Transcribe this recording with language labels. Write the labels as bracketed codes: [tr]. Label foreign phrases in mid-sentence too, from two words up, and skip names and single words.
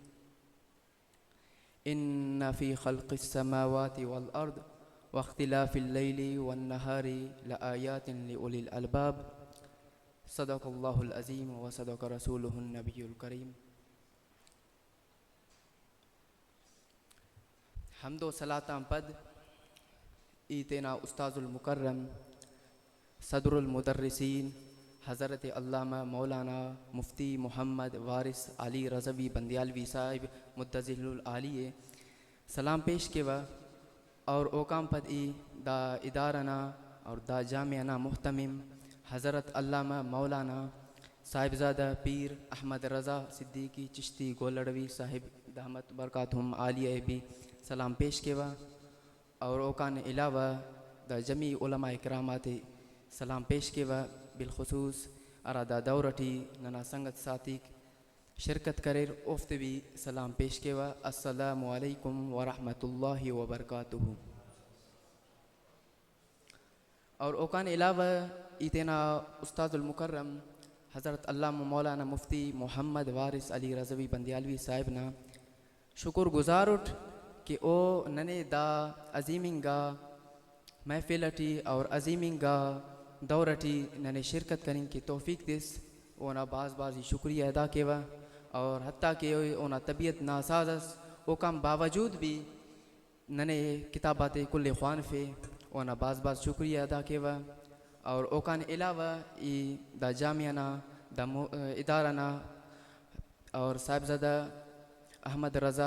[ar] ان فی خلق السماوات والارض واختلاف اللیل والنہار لآیات لأولی الالباب، صدق اللہ العظیم وصدق رسولہ النبی الکریم۔ [brh] حمد و صلاة پد ایتنا استاذ المکرم صدر المدرسین حضرت علامہ مولانا مفتی محمد وارث علی رضوی بندیالوی صاحب متزل العالیہ سلام پیش کیوا، اور اوکام پد ای دا ادارنا اور دا جامعنا محتمم حضرت علامہ مولانا صاحبزادہ پیر احمد رضا صدیقی چشتی گولڑوی صاحب [ar] دامت برکاتہم عالیہ [brh] بھی سلام پیش کیوا، اور اوکان علاوہ دا جمی علماء اکرامات سلام پیش کیوا، بالخصوص ارادہ دورٹی ننا سنگت ساتھیک شرکت کریر افت بھی سلام پیش کیوا۔ [ar] السلام علیکم ورحمۃ اللہ وبرکاتہ۔ [brh] اور اوکان علاوہ ایتنا استاذ المکرم حضرت علامہ مولانا مفتی محمد وارث علی رضوی بندیالوی صاحب نا شکر گزار اٹھ کہ او ننے دا عظیمنگا محفلٹی اور عظیمنگا دورٹی ننے شرکت کریں کی توفیق دس، اونا بعض شکریہ ادا کیوا، اور حتیٰ کہ اونا طبیعت ناسازس اوکام باوجود بھی ننے کتابات کل خوان فے اونا بعض شکریہ ادا کیوا، اور اوکان علاوہ ای دا جامعنا دا ادارنا اور صاحبزادہ احمد رضا